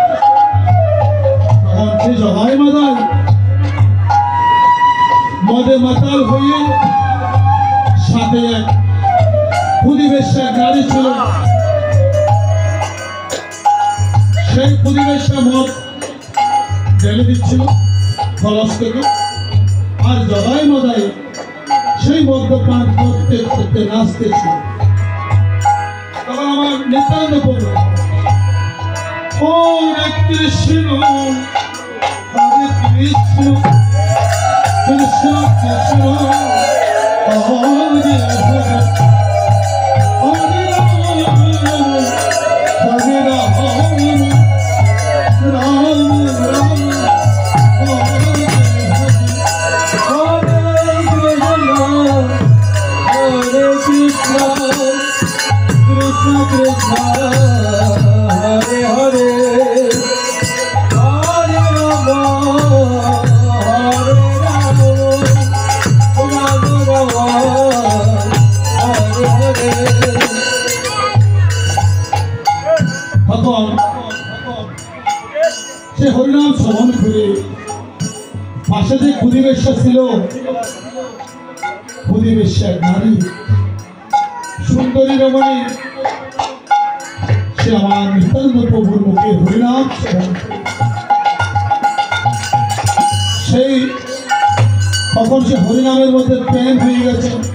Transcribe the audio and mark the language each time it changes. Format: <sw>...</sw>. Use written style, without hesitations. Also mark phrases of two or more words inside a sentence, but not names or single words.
<bn>তখন সে জগাই মাতাল মদে মাতাল হয়ে সাথে এক ক্ষুদিবেশ্যা নারী ছিল, সেই ক্ষুদিবেশ্যা মদ ঢেলে দিচ্ছিল খরচ থেকে, আর জগাই মাতাল সেই মদ্যপান করতে করতে নাচতেছিল। তখন আমার নিত্যানন্দ প্রভু ও</bn> <sa>কৃষ্ণ হরে কৃষ্ণ কৃষ্ণ কৃষ্ণ হরে হরে হরে রাম হরে রাম রাম রাম হরে हरे कृष्ण, कृष्ण कृष्ण, हरे हरे, हरे राम, हरे राम, राम राम, हरे हरे.</sa> <bn>তখন সে হরিনাম শ্রবণ করে পাশে যে ক্ষুদিবেশ্যা ছিল, ক্ষুদিবেশ্যা নারী সুন্দরী রমণী, সে আমার নিত্যানন্দ প্রভুর মুখে হরিনাম শ্রবণ করে সেই তখন সে হরিনামের মধ্যে প্রেম হয়ে গেছে।</bn>